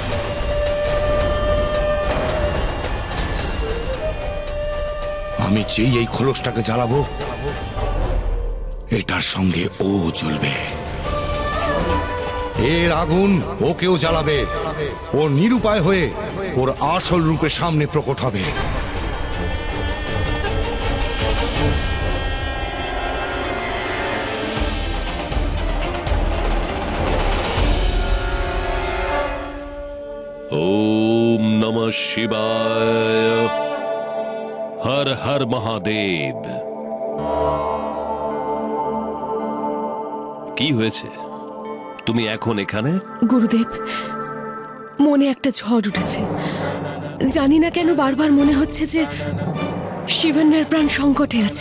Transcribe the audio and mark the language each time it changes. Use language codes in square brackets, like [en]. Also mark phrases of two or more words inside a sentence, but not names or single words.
[bn] আমি যেই এই খোলসটাকে জ্বালাবো, এটার সঙ্গে ও জ্বলবে। এর আগুন ওকেও জ্বালাবে। ও নিরুপায় হয়ে ওর আসল রূপে সামনে প্রকট হবে। [sa] ओम नमः शिवाय। हर हर महादेव। [bn] কি হয়েছে? তুমি এখন এখানে? গুরুদেব, মনে একটা ঝড় উঠেছে। জানি না কেন বারবার মনে হচ্ছে যে শিবন্যার প্রাণ সংকটে আছে।